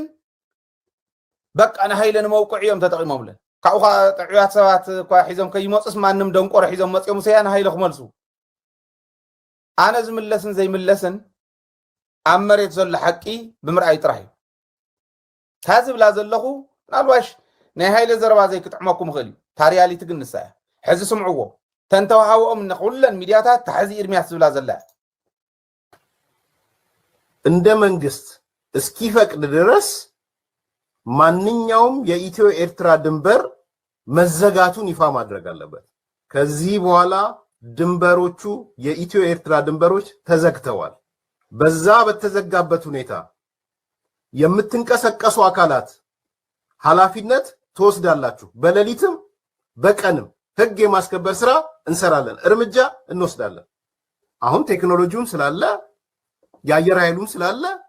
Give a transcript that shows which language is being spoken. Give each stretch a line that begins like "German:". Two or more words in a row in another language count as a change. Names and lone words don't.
Tigrinya: በቃ ንሃይለ ንመውቅዕ እዮም ተጠቂሞምለን ካብኡኻ ጥዑያት ሰባት እኳ ሒዞም ከይመፁስ ማንም ደንቆሮ ሒዞም መፅኦም ሰያ ንሃይለ ክመልሱ ኣነ ዝምለስን ዘይምለስን ኣብ መሬት ዘሎ ሓቂ ብምርኣይ ጥራሕ እዩ ካዚ ብላ ዘለኹ ምናልባሽ ናይ ሃይለ ዘረባ ዘይክጥዕመኩም ክእል እዩ ታሪያሊቲ ግን ንሳ እያ ሕዚ ስምዕዎ ተንተዋሃብኦም ንኩለን ሚድያታት ታሕዚ ኤርምያስ ዝብላ ዘላ
Amharic: እንደ መንግስት እስኪፈቅድ ድረስ ማንኛውም የኢትዮ ኤርትራ ድንበር መዘጋቱን ይፋ ማድረግ አለበት። ከዚህ በኋላ ድንበሮቹ የኢትዮ ኤርትራ ድንበሮች ተዘግተዋል። በዛ በተዘጋበት ሁኔታ የምትንቀሳቀሱ አካላት ኃላፊነት ትወስዳላችሁ። በሌሊትም በቀንም ህግ የማስከበር ስራ እንሰራለን፣ እርምጃ እንወስዳለን። አሁን ቴክኖሎጂውም ስላለ የአየር ኃይሉም ስላለ